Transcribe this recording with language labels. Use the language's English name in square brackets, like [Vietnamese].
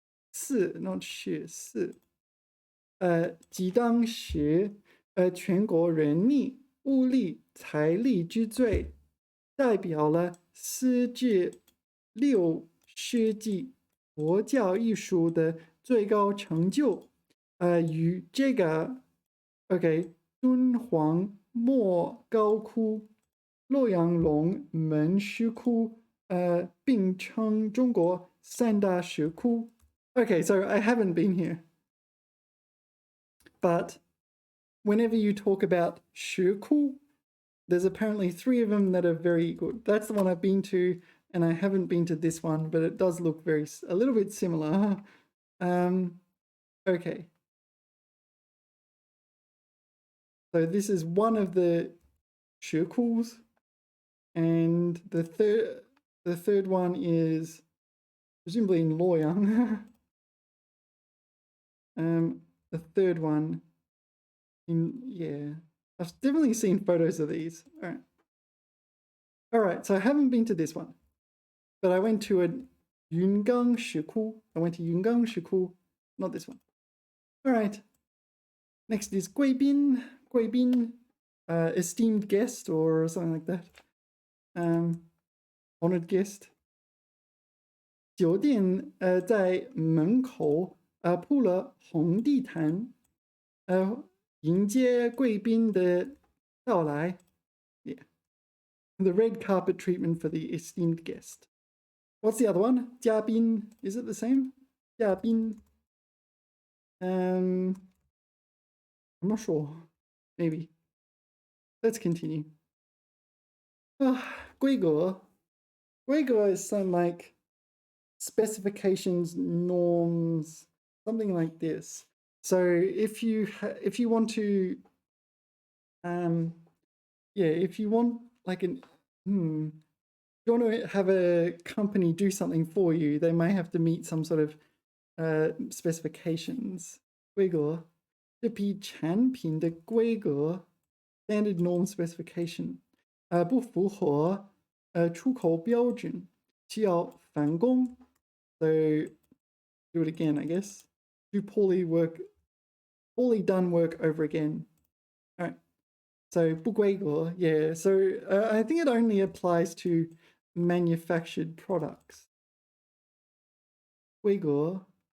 [Chinese] 寺 not 是即当时全国人力、物力、财力之最，代表了4至6世纪佛教艺术的最高成就。与这个 OK 敦煌莫高窟、洛阳龙门石窟并称中国3大石窟。 [English] Okay, so I haven't been here, but whenever you talk about 石窟, there's apparently 3 of them that are very good. That's the one I've been to, and I haven't been to this one, but it does look a little bit similar. Okay. So this is one of the 石窟, and the third one is presumably in Luoyang. The third one yeah, I've definitely seen photos of these. All right, so I haven't been to this one, but I went to a Yungang Shiku. I went to Yungang Shiku, not this one. All right, next is Guibin, esteemed guest or something like that. Honored guest. [Chinese] 酒店在门口铺了红地毯，迎接贵宾的到来。 [English] Yeah. The red carpet treatment for the esteemed guest. What's the other one? 嘉宾.Is it the same? 嘉宾. I'm not sure. Maybe. Let's continue. [Chinese] 规格. [English] 规格 is some like specifications, norms, something like this. So if you want to, if you want like if you want to have a company do something for you, they might have to meet some sort of specifications. [Chinese] 规格，这批产品的规格 [English] standard norm specification [Chinese] 不符合出口标准，需要返工。 [English] So do it again, I guess. Do poorly done work over again. All right. So 不规格, yeah. So I think it only applies to manufactured products. [Chinese] 规格.